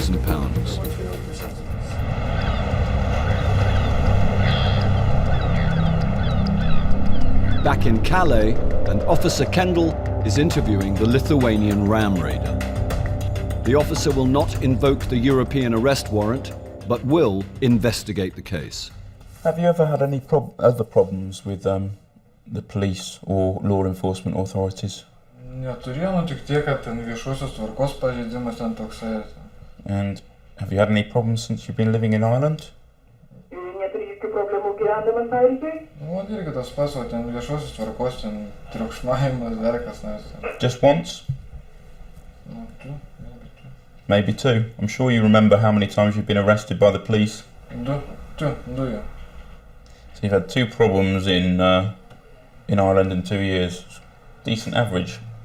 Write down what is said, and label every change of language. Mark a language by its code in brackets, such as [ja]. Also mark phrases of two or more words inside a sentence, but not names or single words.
[en] Back in Calais, an Officer Kendall is interviewing the Lithuanian ram raider. The officer will not invoke the European arrest warrant, but will investigate the case. Have you ever had any other problems with the police or law enforcement authorities? [lt] Neturėjome tik tiek, kad ten viešosios tvarkos pažeidimas ten toksai. [en] And have you had any problems since you've been living in Ireland? [lt] bandymas pavyzdžiui? Nu, irgi tas pats, o ten viešosios tvarkos, ten triukšmavimas, dar kas nors. [en] Just once? [lt] Nu, tu. [en] Maybe two. I'm sure you remember how many times you've been arrested by the police. [lt] Du, yeah. [en] So you've had two problems in Ireland in 2 years. Decent average.